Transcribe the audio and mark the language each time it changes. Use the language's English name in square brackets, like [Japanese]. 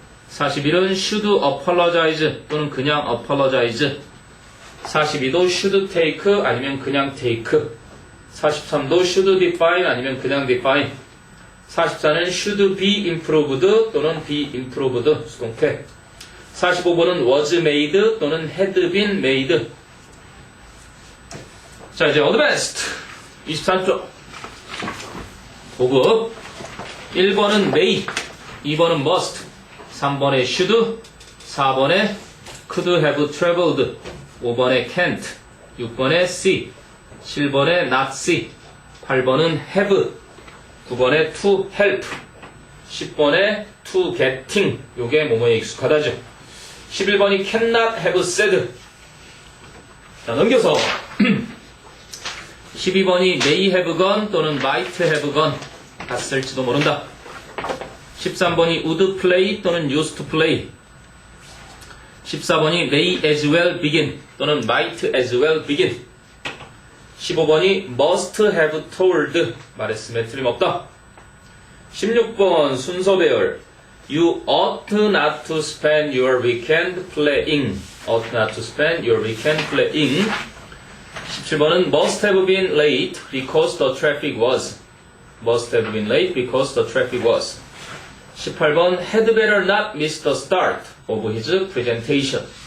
[English] 41은 should apologize 또는 그냥 apologize, 42도 should take 아니면 그냥 take, 43도 should define 아니면 그냥 define, 44는 should be improved 또는 be improved 수동태, 45번은 was made 또는 had been made. [Korean] 자, 이제 advanced 23쪽 고급. [English] 1번은 may, 2번은 must, 3번에 should, 4번에 could have traveled, 5번에 can't, 6번에 see, 7번에 not see, 8번은 have, 9번에 to help, 10번에 to getting. [Korean] 요게 뭐뭐에 익숙하다죠. [English] 11번이 cannot have said. [Korean] 자, 넘겨서 12번이 [English] may have gone [Korean] 또는 [English] might have gone [Korean] 갔을지도 모른다. [English] 13번이 would play 또는 used to play. 14번이 may as well begin 또는 might as well begin. [Korean] 15번이 [English] must have told [Korean] 말했음에 틀림없다. 16번 순서 배열 [English] You ought not to spend your weekend playing. ought not to spend your weekend playing. 17번은 must have been late because the traffic was. must have been late because the traffic was. 18번 had better not miss the start of his presentation.